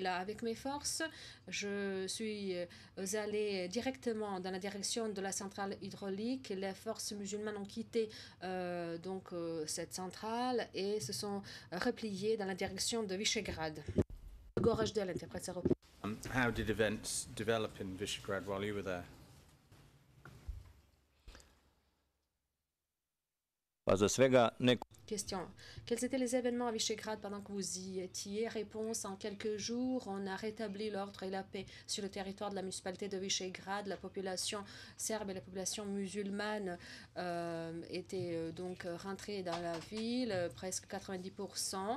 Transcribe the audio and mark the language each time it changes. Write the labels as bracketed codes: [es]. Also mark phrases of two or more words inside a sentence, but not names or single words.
[fr] Avec mes forces, je suis allé directement dans la direction de la centrale hydraulique. Les forces musulmanes ont quitté cette centrale et se sont repliées dans la direction de Visegrad. Gorajdel interprète sa réponse. [en] How did events develop in Visegrad while you were there? [sr] Pa za svega [fr] Question. Quels étaient les événements à Visegrad pendant que vous y étiez? Réponse. En quelques jours, on a rétabli l'ordre et la paix sur le territoire de la municipalité de Visegrad. La population serbe et la population musulmane étaient donc rentrées dans la ville, presque 90%.